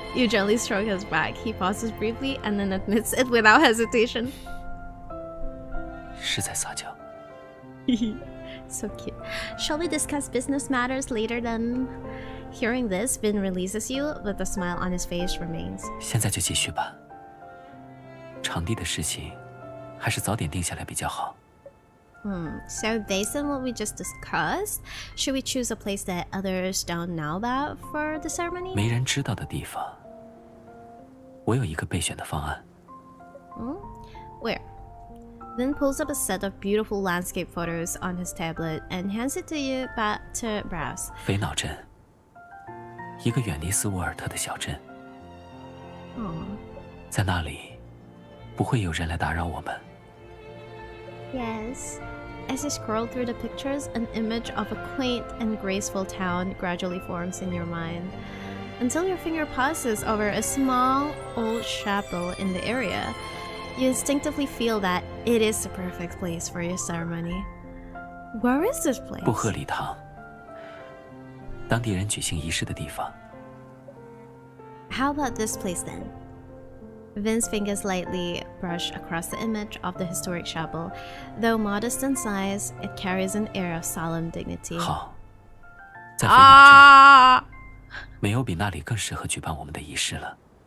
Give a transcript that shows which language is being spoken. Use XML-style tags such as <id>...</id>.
<en>You gently stroke his back. He pauses briefly and then admits it without hesitation.</en> <zh>是在撒娇。</zh> <en>So cute. Shall we discuss business matters later then? Hearing this, Vin releases you, but the smile on his face remains.</en> <zh>现在就继续吧。场地的事情，还是早点定下来比较好。</zh> <en>So based on what we just discussed, should we choose a place that others don't know about for the ceremony?</en> <zh>没人知道的地方，我有一个备选的方案。</zh> <en>Where? Vin pulls up a set of beautiful landscape photos on his tablet and hands it to you back to browse.</en> <zh>肥脑镇，一个远离斯沃尔特的小镇。在那里，不会有人来打扰我们。</zh> <en>Yes. As you scroll through the pictures, an image of a quaint and graceful town gradually forms in your mind, until your finger passes over a small, old chapel in the area. You instinctively feel that it is the perfect place for your ceremony. Where is this place?</en> <zh>布赫礼堂，当地人举行仪式的地方。</zh> <en>How about this place then? Vin's fingers lightly brush across the image of the historic chapel. Though modest in size, it carries an air of solemn dignity.</en> <zh>好，在肥脑镇，没有比那里更适合举办我们的仪式了。</zh>